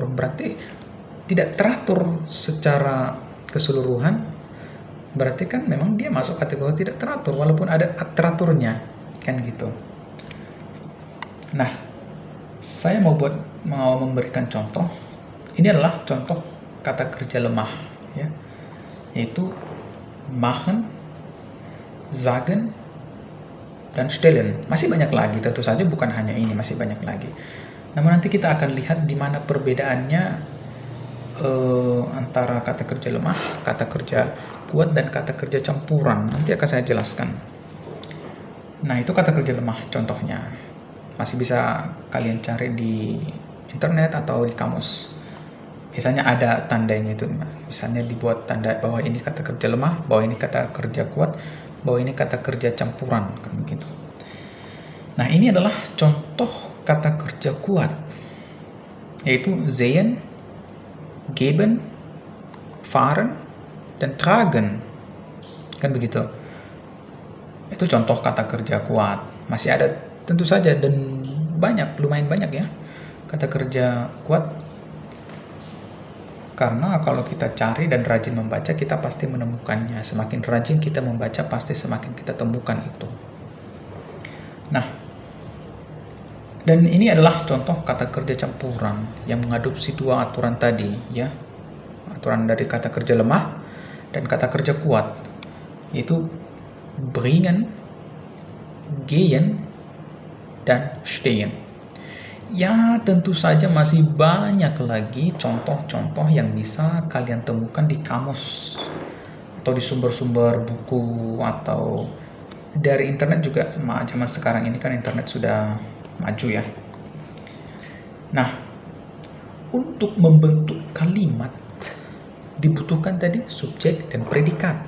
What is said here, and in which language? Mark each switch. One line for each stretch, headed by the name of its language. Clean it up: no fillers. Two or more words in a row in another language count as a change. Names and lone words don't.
Indonesian: Berarti tidak teratur secara keseluruhan, berarti kan memang dia masuk kategori tidak teratur walaupun ada teraturnya, kan gitu. Nah, Saya mau memberikan contoh. Ini adalah contoh kata kerja lemah, ya, yaitu
German: machen, sagen,
Indonesian: dan stellen. Masih banyak lagi, tentu saja bukan hanya ini, masih banyak lagi. Namun nanti kita akan lihat di mana perbedaannya antara kata kerja lemah, kata kerja kuat, dan kata kerja campuran. Nanti akan saya jelaskan. Nah, itu kata kerja lemah contohnya. Masih bisa kalian cari di internet atau di kamus. Biasanya ada tandanya itu. Misalnya dibuat tanda bahwa ini kata kerja lemah, bahwa ini kata kerja kuat, bahwa ini kata kerja campuran, kan begitu. Nah, ini adalah contoh kata kerja kuat, yaitu
German: sehen, geben, fahren,
Indonesian: dan tragen, kan begitu. Itu contoh kata kerja kuat. Masih ada tentu saja, dan lumayan banyak ya kata kerja kuat. Karena kalau kita cari dan rajin membaca, kita pasti menemukannya. Semakin rajin kita membaca, pasti semakin kita temukan itu. Nah, dan ini adalah contoh kata kerja campuran yang mengadopsi dua aturan tadi, ya. Aturan dari kata kerja lemah dan kata kerja kuat, yaitu
German: bringen, gehen,
Indonesian: dan stehen. Ya, tentu saja masih banyak lagi contoh-contoh yang bisa kalian temukan di kamus atau di sumber-sumber buku atau dari internet juga. Zaman sekarang ini kan internet sudah maju ya. Nah, untuk membentuk kalimat dibutuhkan tadi subjek dan predikat.